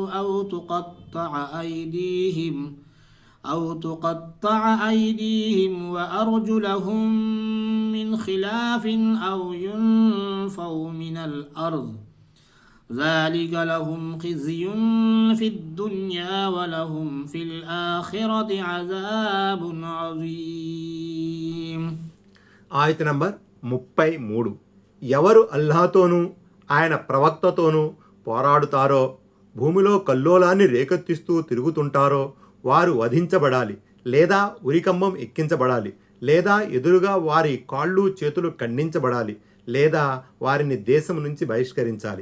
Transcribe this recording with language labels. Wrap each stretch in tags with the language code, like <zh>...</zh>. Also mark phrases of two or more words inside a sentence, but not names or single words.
<ar>أو تقطع أيديهم وأرجلهم من خلاف أو ينفوا من الأرض ذلك لهم خزي في الدنيا ولهم في الآخرة عذاب عظيم.</ar> <te>ఆయత నంబర్ 33. ఎవరు అల్లాహతోనూ ఆయన ప్రవక్తతోనూ పోరాడుతారో, భూమిలో కల్లోలాన్ని రేకెత్తిస్తూ తిరుగుతుంటారో వారు వధించబడాలి, లేదా ఉరికంబం ఎక్కించబడాలి, లేదా ఎదురుగా వారి కాళ్ళు చేతులు ఖండించబడాలి, లేదా వారిని దేశం నుంచి బహిష్కరించాలి.</te>